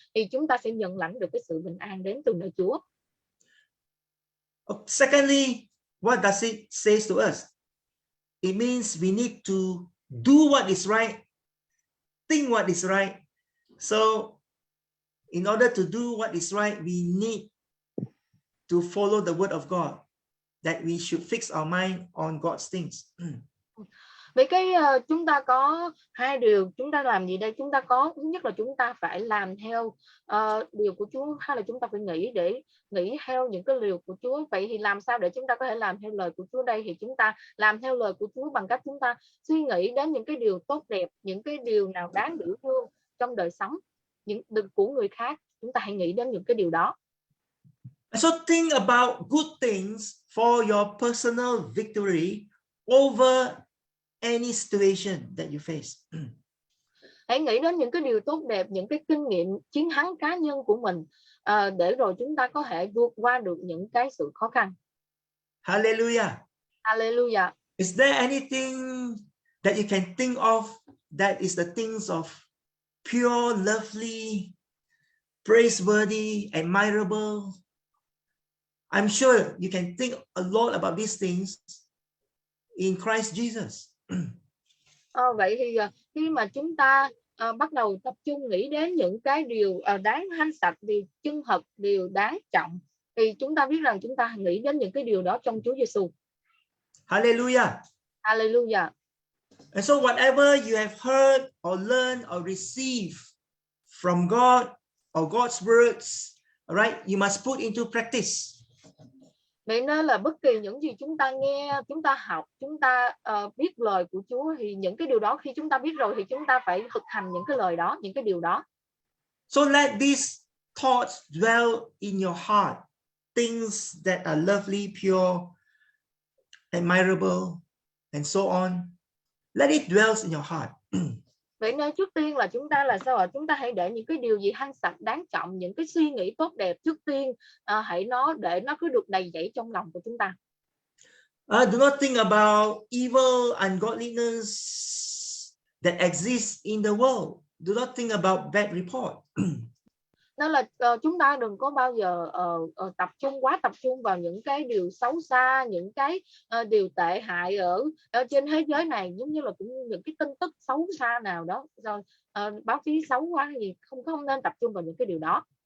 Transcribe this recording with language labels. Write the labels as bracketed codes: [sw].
[vi] Thì chúng ta sẽ nhận lãnh được cái sự bình an đến từ nơi Chúa. [en] Secondly, what does it say to us? it means we need to do what is right, think what is right. So in order to do what is right, we need to follow the word of God, that we should fix our mind on God's things. [vi] Vậy chúng ta có hai điều chúng ta làm gì đây? Chúng ta có thứ nhất là chúng ta phải làm theo điều của Chúa, hay là chúng ta phải nghĩ theo những cái điều của Chúa. Vậy thì làm sao để chúng ta có thể làm theo lời của Chúa đây? Thì chúng ta làm theo lời của Chúa bằng cách chúng ta suy nghĩ đến những cái điều tốt đẹp, những cái điều nào đáng biểu dương trong đời sống của người khác. Chúng ta hãy nghĩ đến những cái điều đó. [en] So think about good things for your personal victory over any situation that you face. [vi] Hãy nghĩ đến những cái điều tốt đẹp, những cái kinh nghiệm chiến thắng cá nhân của mình, để rồi chúng ta có thể vượt qua được những cái sự khó khăn. [en] Hallelujah. Hallelujah. Is there anything that you can think of that is the things of pure, lovely, praiseworthy, admirable? I'm sure you can think a lot about these things in Christ Jesus. [vi] Vậy thì khi mà chúng ta bắt đầu tập trung nghĩ đến những cái điều đáng thanh sạch, điều chân thật, điều đáng trọng, thì chúng ta biết rằng chúng ta nghĩ đến những cái điều đó trong Chúa Giêsu. [en] Hallelujah. Hallelujah. And so whatever you have heard or learned or received from God or God's words, right, you must put into practice. [vi] Vậy nên là bất kỳ những gì chúng ta nghe, chúng ta học, chúng ta biết lời của Chúa, thì những cái điều đó khi chúng ta biết rồi thì chúng ta phải thực hành những cái lời đó, những cái điều đó. [en] So let these thoughts dwell in your heart, things that are lovely, pure, admirable, and so on. Let it dwell in your heart. [vi] Vậy nên trước tiên là chúng ta là sao ạ? Chúng ta hãy để những cái điều gì thanh sạch, đáng trọng, những cái suy nghĩ tốt đẹp trước tiên, hãy để nó cứ được đầy dẫy trong lòng của chúng ta. [en] Do not think about evil, ungodliness that exists in the world. Do not think about bad report. [vi] Nên là chúng ta đừng có bao giờ tập trung vào những cái điều xấu xa, những cái điều tệ hại ở trên thế giới này, giống như là cũng những cái tin tức xấu xa nào đó, rồi báo chí xấu quá hay gì, không nên tập trung vào những cái điều đó.